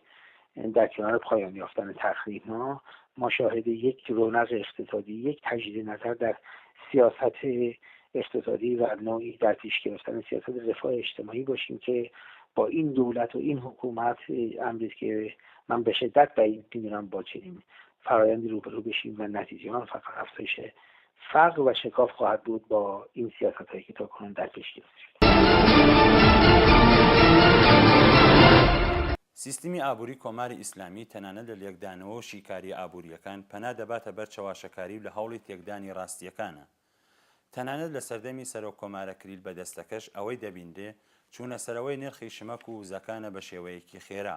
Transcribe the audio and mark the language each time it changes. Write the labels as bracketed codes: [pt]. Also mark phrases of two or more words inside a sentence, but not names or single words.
[fa] در کنار پایان یافتن تحریم‌ها ما شاهد یک رونق اقتصادی، یک تجدید نظر در سیاست اقتصادی و نوعی در پیش گرفتن سیاست رفاه اجتماعی باشیم که با این دولت و این حکومت امری که من به شدت بعید می‌دونم با چنین فرآیندی روبرو بشیم و نتیجه آن فقط افزایش فقر و شکاف خواهد بود با این سیاست‌هایی که تاکنون در پیش گرفته شده. [ckb] سیستمی ئابووری کۆماری ئیسلامی تەنانەت لە لێکدانەوە و شیکاری ئابووریەکان پەنا دەباتە بەر چەواشەکاری لە هەوڵی تێکدانی ڕاستیەکانە. تەنانەت لە سەردەمی سەرۆک کۆمارە کریل بەدەستەکەش ئەوەی دەبیندێ چوونە سەرەوەی نرخی شمەک و زەکانە بە شێوەیەکی خێرا.